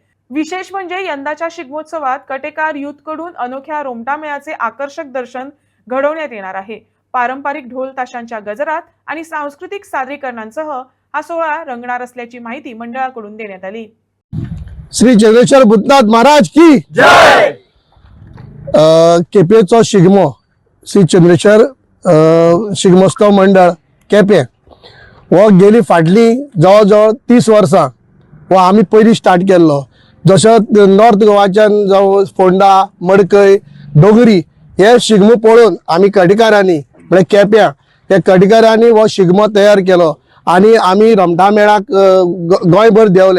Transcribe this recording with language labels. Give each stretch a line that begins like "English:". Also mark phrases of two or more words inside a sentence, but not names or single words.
Marathi: विशेष म्हणजे यंदाच्या शिगमोत्सवात कटेकार युथ कडून अनोख्या रोमटामेळाचे आकर्षक दर्शन घडवण्यात येणार आहे। पारंपरिक ढोल ताशांच्या गजरात आणि सांस्कृतिक सादरीकरणांसह हा सोहळा रंगणार असल्याची माहिती मंडळाकडून देण्यात आली। श्री चंद्रेश्वर भूतनाथ महाराज की जय।
Konkani: केपेचो शिगमो श्री चंद्रेश्वर शिगमोत्सव मंडळ केपें वो गेली फाटली जवळ जवळ 30 वर्सां वो आमी पयलीं स्टार्ट केल्लो। जसो नॉर्थ गोवाच्यान जावं फोंडा मडकय डोगरी हे शिगमो पळोवन आमी कटेकारांनी म्हणजे केप्यां त्या कटेकारांनी वो शिगमो तयार केलो आनी आमी रोमटामेळाक गोंयभर देंवले।